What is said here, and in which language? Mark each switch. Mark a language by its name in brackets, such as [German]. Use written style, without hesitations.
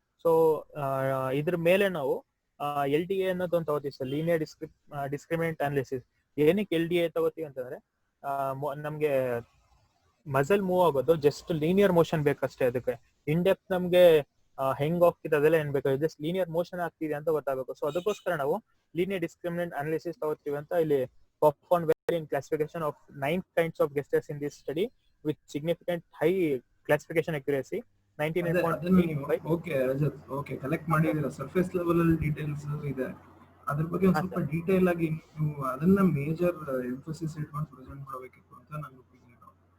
[Kannada] So ಇದ್ರ ಮೇಲೆ ನಾವು LDA ಅನ್ನೋದು ಒಂದು ತಗೋತೀವಿ ಸರ್, ಲೀನಿಯರ್ ಡಿಸ್ಕ್ರಿಮಿನೆಂಟ್ ಅನಾಲಿಸಿಸ್. ಏನಕ್ಕೆ LDA ತಗೋತೀವಿ ಅಂತಂದ್ರೆ, ನಮ್ಗೆ ಮಸಲ್ ಮೂವ್ ಆಗೋದು ಜಸ್ಟ್ ಲೀನಿಯರ್ ಮೋಷನ್ ಬೇಕಷ್ಟೇ. ಅದಕ್ಕೆ ಇನ್ ಡೆಪ್ತ್ ನಮ್ಗೆ ಹೆಂಗ್ ಹೋಗ್ತಿದೆ ಅದೆಲ್ಲ ಏನ್ ಬೇಕಾದ್ರೆ ಜಸ್ಟ್ ಲೀನಿಯರ್ ಮೋಷನ್ ಆಗ್ತಿದೆ ಅಂತ ಗೊತ್ತಾಗಬೇಕು. ಸೊ ಅದಕ್ಕೋಸ್ಕರ ನಾವು ಲೀನಿಯರ್ ಡಿಸ್ಕ್ರಿಮಿನೆಂಟ್ ಅನಾಲಿಸಿಸ್ ತಗೋತೀವಿ ಅಂತ ಇಲ್ಲಿ [English] performed well in classification of 9 kinds of gestures in this study with significant high classification accuracy 99.85. [Kannada] Okay Rajat, okay, collect ಮಾಡಿದೀರಾ, ಸರ್ಫೇಸ್ ಲೆವೆಲ್ ಅಲ್ಲಿ ಡೀಟೇಲ್ಸ್ ಇದೆ, ಅದ್ರ ಬಗ್ಗೆ ಒಂದು ಸ್ವಲ್ಪ ಡೀಟೇಲ್ ಆಗಿ ನೀವು ಅದನ್ನ ಮೇಜರ್ ಎಂಫಸಿಸ್ ಇಟ್ಕೊಂಡು ಪ್ರೆಸೆಂಟ್ ಮಾಡಬೇಕಿತ್ತು ಅಂತ ನನ್ನ ಒಪಿನಿಯನ್.